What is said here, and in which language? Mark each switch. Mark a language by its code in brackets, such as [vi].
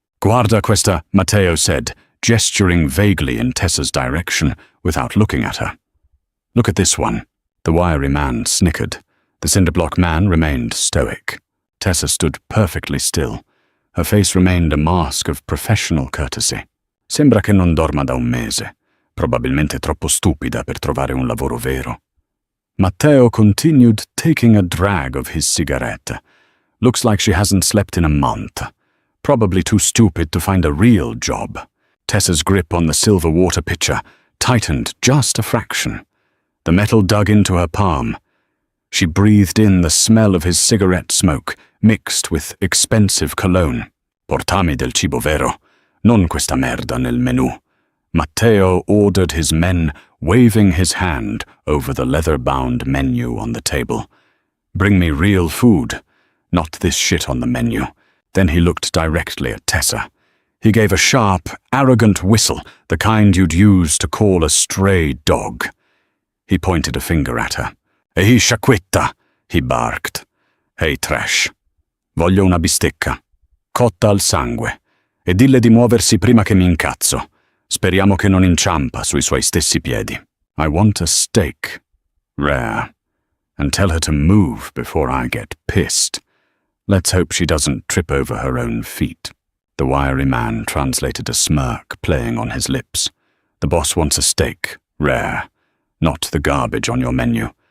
[it] "Guarda questa," [en] Matteo said, gesturing vaguely in Tessa's direction without looking at her. "Look at this one." The wiry man snickered. The cinderblock man remained stoic. Tessa stood perfectly still. Her face remained a mask of professional courtesy. [it] Sembra che non dorma da un mese. Probabilmente troppo stupida per trovare un lavoro vero. [en] Matteo continued taking a drag of his cigarette. Looks like she hasn't slept in a month. Probably too stupid to find a real job. Tessa's grip on the silver water pitcher tightened just a fraction. The metal dug into her palm. She breathed in the smell of his cigarette smoke, mixed with expensive cologne. [it] Portami del cibo vero, non questa merda nel menù. [en] Matteo ordered his men, waving his hand over the leather-bound menu on the table. Bring me real food, not this shit on the menu. Then he looked directly at Tessa. He gave a sharp, arrogant whistle, the kind you'd use to call a stray dog. He pointed a finger at her. [it] Ehi, sciacquetta, [en] he barked. Hey, trash. [it] Voglio una bistecca, cotta al sangue, e dille di muoversi prima che mi incazzo. Speriamo che non inciampa sui suoi stessi piedi. [en] I want a steak, rare, and tell her to move before I get pissed. Let's hope she doesn't trip over her own feet. The wiry man translated a smirk playing on his lips. The boss wants a steak, rare, not the garbage on your menu.